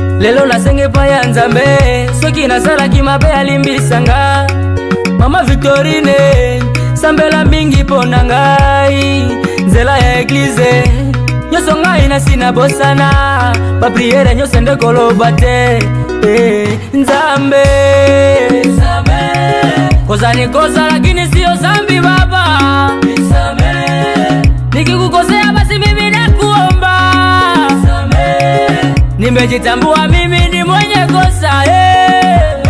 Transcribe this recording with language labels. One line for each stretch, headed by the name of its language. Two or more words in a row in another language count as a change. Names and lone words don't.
Lingala: Lelo nasenge pa ya Nzambe, soki nasalaki mabe alimbisanga. Mama Victorine, sambela mingi mpo na ngai. Nzela ya eglize, nyonso ngai nasi na bosana. Bapriere nyonso nde koloba te. Eh, Nzambe.
Swahili: Kosa ni kosa, lakini sio dhambi, Baba. Nikikukosea, basi mimi nakuomba. Nimejitambua mimi ni mwenye kosa, eh.